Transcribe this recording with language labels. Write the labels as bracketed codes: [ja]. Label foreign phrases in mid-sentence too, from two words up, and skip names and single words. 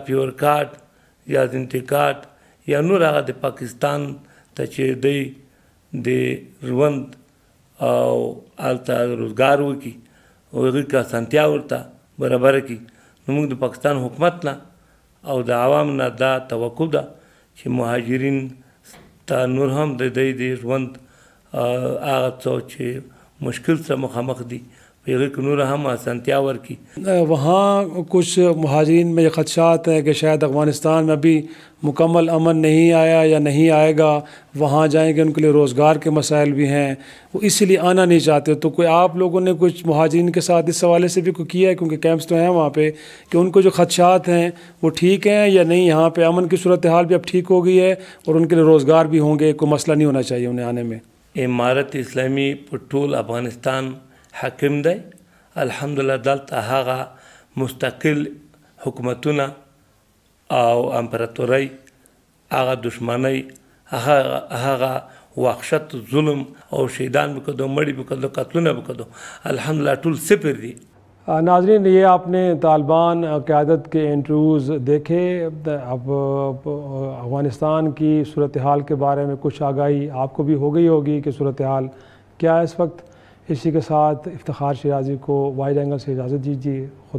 [ps] پیور کارت یا زندگی کارت یا نور هغه د پاکستان ته چې دی د ژوند او هلته روزګار وکړي او هغوی که اسانتیا ورته برابره کړي نو موږ د پاکستان حکومت نه او د عوام نه دا توقع ده چې مهاجرین ته نور هم د دوی د ژوند هغه څه چې مشکل سره مخامخ دي په هغې کې نور هم اسانتیا ورکړي. [ur] وہاں کچھ مہاجرین میں یہ خدشات ہیں کہ شاید افغانستان میں ابھی مکمل امن نہیں آیا یا نہیں آئے گا, وہاں جائیں گے ان کے لیے روزگار کے مسائل بھی ہیں, وہ اسی لیے آنا نہیں چاہتے. تو کوئی آپ لوگوں نے کچھ مہاجرین کے ساتھ اس حوالے سے بھی کوئی کیا ہے, کیونکہ کیمپس تو ہیں وہاں پہ, کہ ان کو جو خدشات ہیں وہ ٹھیک ہیں یا نہیں, یہاں پہ امن کی صورتحال بھی اب ٹھیک ہو گئی ہے اور ان کے لیے روزگار بھی ہوں گے, کوئی مسئلہ نہیں ہونا چاہیے انہیں آنے میں؟ [ps] امارت اسلامی په ټول افغانستان حاکم دی. الحمدلله دلته هغه مستقل حکومتونه او امپراتورۍ, هغه دشمنۍ, هغه وحشت, ظلم او شهیدان بکدو, مړي بکدو, قتلونه بکدو, الحمدلله ټول صفر دي. [ur] ناظرین, یہ آپ نے طالبان قیادت کے انٹرویوز دیکھے. اب افغانستان کی صورتحال کے بارے میں کچھ آگاہی آپ کو بھی ہو گئی ہوگی کہ صورتحال کیا ہے اس وقت. اسی کے ساتھ افتخار شیرازی کو وائڈ اینگل سے اجازت دیجیے.